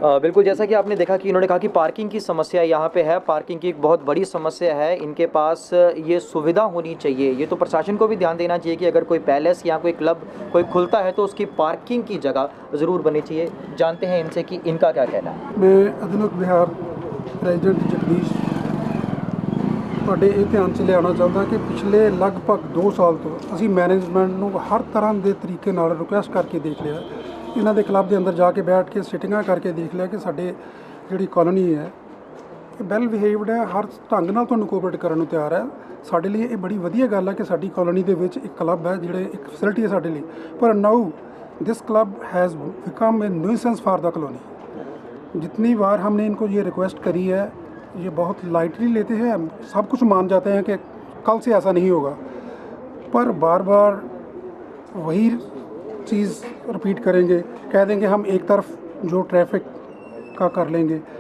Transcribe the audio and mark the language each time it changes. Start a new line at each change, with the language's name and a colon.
Hindi: बिल्कुल, जैसा कि आपने देखा कि इन्होंने कहा कि पार्किंग की समस्या यहाँ पे है, पार्किंग की एक बहुत बड़ी समस्या है। इनके पास ये सुविधा होनी चाहिए। ये तो प्रशासन को भी ध्यान देना चाहिए कि अगर कोई पैलेस या कोई क्लब कोई खुलता है तो उसकी पार्किंग की जगह ज़रूर बननी चाहिए। जानते हैं इनसे कि इनका क्या कहना है।
Punjabi: मैं आधुनिक विहार ਪ੍ਰੈਜ਼ੀਡੈਂਟ ਜਗਦੀਸ਼ ਤੁਹਾਡੇ ਇਹ ਧਿਆਨ 'ਚ ਲਿਆਉਣਾ ਚਾਹੁੰਦਾ ਕਿ ਪਿਛਲੇ ਲਗਭਗ 2 ਸਾਲ ਤੋਂ ਅਸੀਂ ਮੈਨੇਜਮੈਂਟ ਨੂੰ ਹਰ ਤਰ੍ਹਾਂ ਦੇ ਤਰੀਕੇ ਨਾਲ ਰਿਕੁਐਸਟ ਕਰਕੇ ਦੇਖ ਲਿਆ, ਇਹਨਾਂ ਦੇ ਕਲੱਬ ਦੇ ਅੰਦਰ ਜਾ ਕੇ ਬੈਠ ਕੇ ਸਿਟਿੰਗਾਂ ਕਰਕੇ ਦੇਖ ਲਿਆ ਕਿ ਸਾਡੇ ਜਿਹੜੀ ਕਾਲੋਨੀ ਹੈ ਇਹ ਵੈਲ ਬਿਹੇਵਡ ਹੈ, ਹਰ ਢੰਗ ਨਾਲ ਤੁਹਾਨੂੰ ਕੋਆਪਰੇਟ ਕਰਨ ਨੂੰ ਤਿਆਰ ਹੈ। ਸਾਡੇ ਲਈ ਇਹ ਬੜੀ ਵਧੀਆ ਗੱਲ ਹੈ ਕਿ ਸਾਡੀ ਕਾਲੋਨੀ ਦੇ ਵਿੱਚ ਇੱਕ ਕਲੱਬ ਹੈ, ਜਿਹੜੇ ਇੱਕ ਫੈਸਿਲਿਟੀ ਹੈ ਸਾਡੇ ਲਈ।
English: ਪਰ now this club has become a nuisance for the colony.
Hindi: जितनी बार हमने इनको ये रिक्वेस्ट करी है, ये बहुत लाइटली लेते हैं, सब कुछ मान जाते हैं कि कल से ऐसा नहीं होगा, पर बार बार वही चीज़ रिपीट करेंगे, कह देंगे हम एक तरफ जो ट्रैफिक का कर लेंगे।